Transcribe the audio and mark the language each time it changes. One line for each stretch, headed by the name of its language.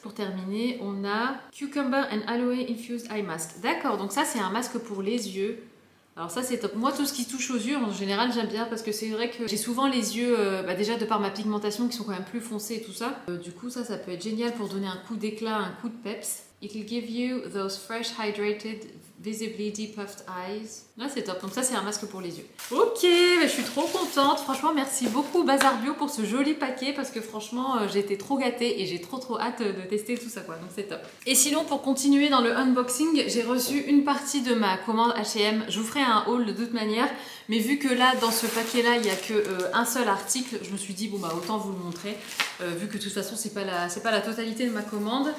French: Pour terminer, on a Cucumber and Aloe Infused Eye Mask. D'accord, donc ça c'est un masque pour les yeux. Alors ça c'est top. Moi tout ce qui touche aux yeux en général j'aime bien parce que c'est vrai que j'ai souvent les yeux déjà de par ma pigmentation qui sont quand même plus foncés et tout ça. Du coup ça peut être génial pour donner un coup d'éclat, un coup de peps.
English: It will give you those fresh, hydrated, visibly depuffed eyes.
French: Là c'est top, donc ça c'est un masque pour les yeux. Ok, je suis trop contente. Franchement merci beaucoup Bazar Bio pour ce joli paquet parce que franchement j'ai été trop gâtée et j'ai trop hâte de tester tout ça quoi, donc c'est top. Et sinon pour continuer dans le unboxing, j'ai reçu une partie de ma commande H&M. Je vous ferai un haul de toute manière, mais vu que là dans ce paquet là il n'y a qu'un seul article, je me suis dit bon bah autant vous le montrer vu que de toute façon c'est pas la totalité de ma commande.